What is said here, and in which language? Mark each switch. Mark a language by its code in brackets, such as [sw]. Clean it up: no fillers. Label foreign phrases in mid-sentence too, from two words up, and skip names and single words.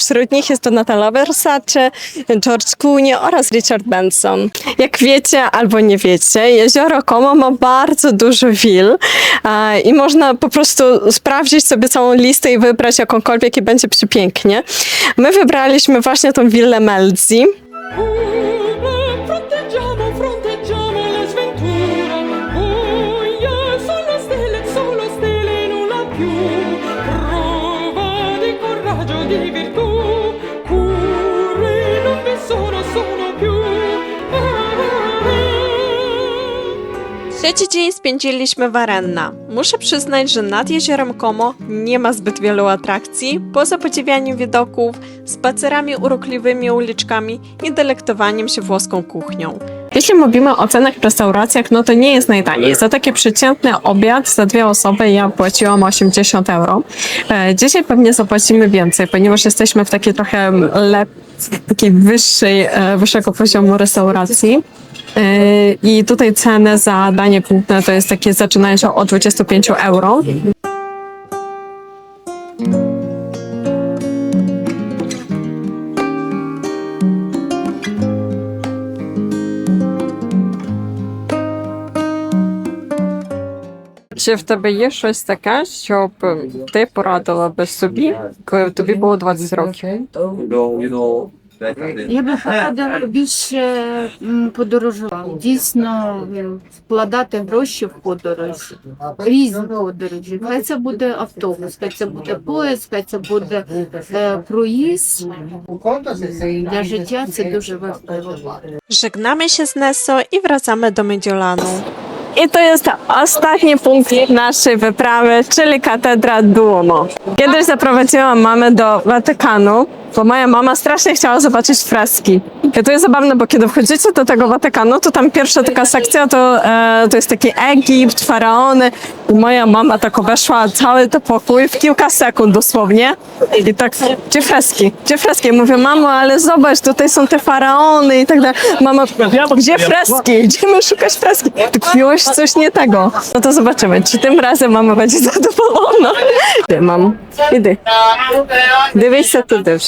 [pl] Wśród nich jest Donatella Versace, George Clooney oraz Richard Benson. Jak wiecie albo nie wiecie, jezioro Como ma bardzo dużo will i można po prostu sprawdzić sobie całą listę i wybrać jakąkolwiek i będzie przepięknie. My wybraliśmy właśnie tą willę Melzi. [it] Fronteggiamo la sventura. Oh, solo stelle, nulla più. Prova di coraggio, di virtù. Cure non vi sono più. [pl] Trzeci dzień spędziliśmy w Arenna. Muszę przyznać, że nad jeziorem Como nie ma zbyt wielu atrakcji, poza podziwianiem widoków, spacerami urokliwymi uliczkami i delektowaniem się włoską kuchnią. Jeśli mówimy o cenach w restauracjach, no to nie jest najtaniej. Za taki przeciętny obiad za 2 osoby ja płaciłam 80 euro. Dzisiaj pewnie zapłacimy więcej, ponieważ jesteśmy w takiej trochę takiej wyższego poziomu restauracji. I tutaj ceny za danie główne to jest takie, zaczynają się od 25 euro. [uk] Чи в тебе є щось таке, щоб ти порадила би собі, коли тобі було 20 років? Я би порадила більше подорожувати. Дійсно вкладати гроші в подорож, різні подорожі. Хай це буде автобус, хай це буде поїзд, хай це буде круїз. Для життя це дуже важливо. [pl] Żegnamy się z Nesso i wracamy do Mediolanu. I to jest ostatni punkt naszej wyprawy, czyli katedra Duomo. Kiedyś zaprowadziłam mamę do Watykanu, bo moja mama strasznie chciała zobaczyć freski. I to jest zabawne, bo kiedy wchodzicie do tego Watykanu, to tam pierwsza taka sekcja to jest taki Egipt, faraony. I moja mama tak obeszła cały ten pokój w kilka sekund dosłownie. I tak, gdzie freski? Gdzie freski? Mówię, mamo, ale zobacz, tutaj są te faraony i tak dalej. Mama, gdzie freski? Idziemy szukać freski. Ty kupiłeś coś nie tego. No to zobaczymy, czy tym razem mama będzie zadowolona. Ty, mam. Idę. [uk] Дивися туди вже.